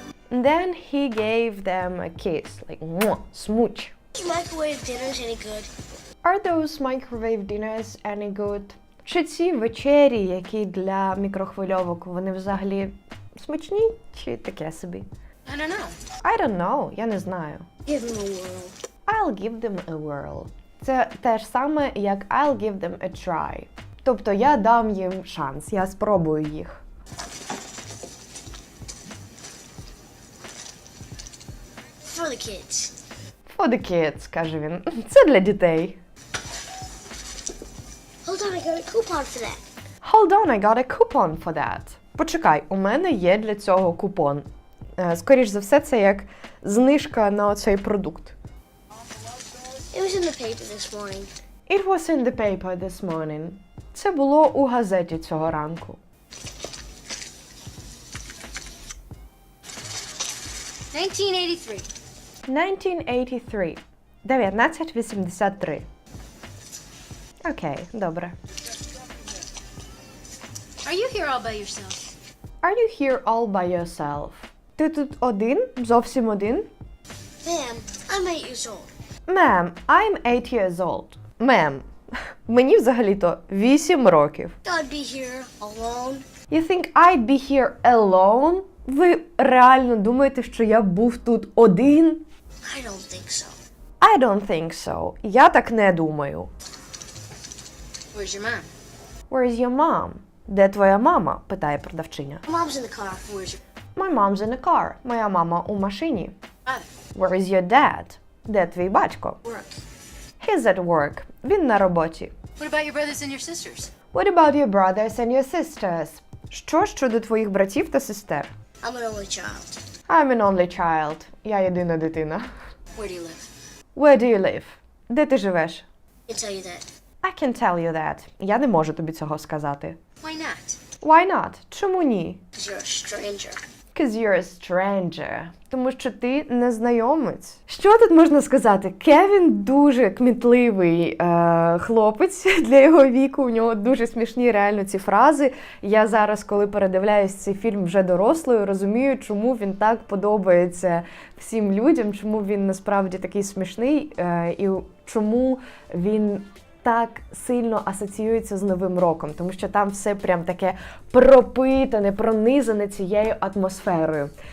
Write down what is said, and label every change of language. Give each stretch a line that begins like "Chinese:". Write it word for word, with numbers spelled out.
English: And then he gave them a kiss, like, mwah, smooch. Is microwave dinners any good? Are those microwave dinners any good?
Ukrainian: Чи ці вечері, які для мікрохвильовок, вони взагалі смачні чи таке собі?
English: I don't know. I don't know,
Ukrainian: я не знаю.
English: Give them a whirl. I'll give them a whirl.
Ukrainian: Це те ж саме, як
English: I'll give them a try.
Ukrainian: Тобто я дам їм шанс, я спробую їх.
English: For the kids. For the kids,
Ukrainian: каже він. Це для дітей.
English: Hold on, I got a coupon for that. Hold on, I got a coupon for that.
Ukrainian: Почекай, у мене є для цього купон. Е, Скоріш за все, це як знижка на оцей продукт.
English: It was in the paper this morning. It was in the paper this morning.
Ukrainian: Це було у газеті цього ранку.
English: nineteen eighty-three. nineteen eighty-three.
Ukrainian: дев'ятнадцять вісімдесят три. Окей, добре.
English: Are you here all by yourself? Are you here all by yourself?
Ukrainian: Ти тут один? Зовсім один?
English: Ma'am, I'm eight years old. Ma'am, I'm eight years old.
Ukrainian: Ma'am, мені взагалі-то вісім років.
English: I'd be here alone. You think I'd be here alone?
Ukrainian: Ви реально думаєте, що я був тут один?
English: I don't think so. I don't think so.
Ukrainian: Я так не думаю.
English: Where's your mom? Where's your mom?
Ukrainian: Де твоя мама? Питає продавчиня.
English: Mom's in the car. Where's your My mom's in a car.
Ukrainian: Моя мама у машині.
English: father? Where is your dad?
Ukrainian: Де твій батько?
English: Work. He's at work.
Ukrainian: Він на роботі.
English: What about your brothers and your sisters? What about your brothers and your sisters?
Ukrainian: Що щодо твоїх братів та сестер?
English: I'm an only child. I'm an only child.
Ukrainian: Я єдина дитина.
English: Where do you live? Where do you live?
Ukrainian: Де ти живеш?
English: I can tell you that. I can tell you that.
Ukrainian: Я не можу тобі цього сказати.
English: Why not? Why not?
Ukrainian: Чому ні?
English: Because you're a stranger. Because you're a stranger.
Ukrainian: Тому що ти незнайомець. Що тут можна сказати? Кевін дуже кмітливий е, хлопець для його віку. У нього дуже смішні реально ці фрази. Я зараз, коли передивляюсь цей фільм вже дорослою, розумію, чому він так подобається всім людям, чому він насправді такий смішний е, і чому він так сильно асоціюється з Новим роком, тому що там все прям таке пропитане, пронизане цією атмосферою.